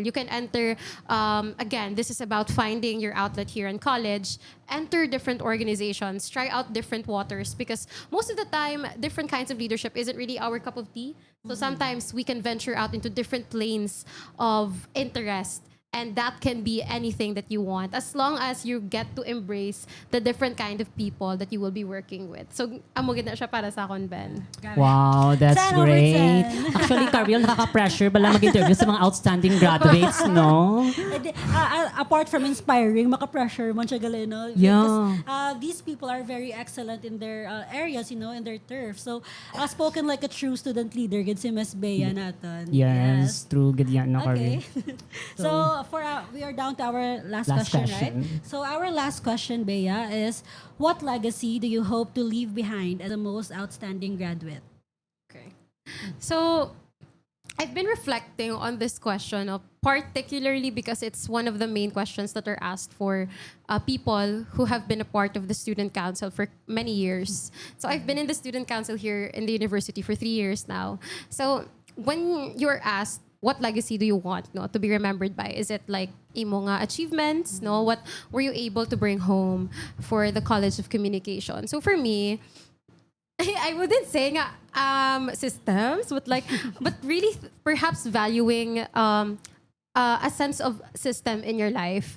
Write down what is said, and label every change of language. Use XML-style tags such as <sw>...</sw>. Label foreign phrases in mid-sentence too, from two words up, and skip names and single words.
<en>You can enter, again, this is about finding your outlet here in college, enter different organizations, try out different waters, because most of the time, different kinds of leadership isn't really our cup of tea. So sometimes we can venture out into different planes of interest. And that can be anything that you want, as long as you get to embrace the different kind of people that you will be working with. So,</en> <hil>amo gid na siya para sa akon, Ben.</hil> <en>Wow, that's 10 over great. 10. Actually,</en> <tl>Karylle, nakaka-pressure pala mag-interview sa mga</tl> <en>outstanding graduates,</en> <tl>no?</tl> <en>Apart from inspiring,</en> <hil>maka-pressure man siya gali, no?</hil> <en>Yeah. Because these people are very excellent in their areas, in their turf. So, spoken like a true student leader,</en> <hil>gid si Miss Bea naton.</hil> <en>Yes, true. Good yan, no, Okay. Karylle. So, we are down to our last question, right? So, our last question, Bea, is what legacy do you hope to leave behind as the most outstanding graduate? Okay. So, I've been reflecting on this question, particularly because it's one of the main questions that are asked for people who have been a part of the student council for many years. So I've been in the student council here in the university for 3 years now. So when you're asked, what legacy do you want, no, to be remembered by? Is it like</en> <hil>imo nga</hil> <en>achievements, no? What were you able to bring home for the College of Communication? So for me, I wouldn't say nga, systems, but really perhaps valuing a sense of system in your life.</en>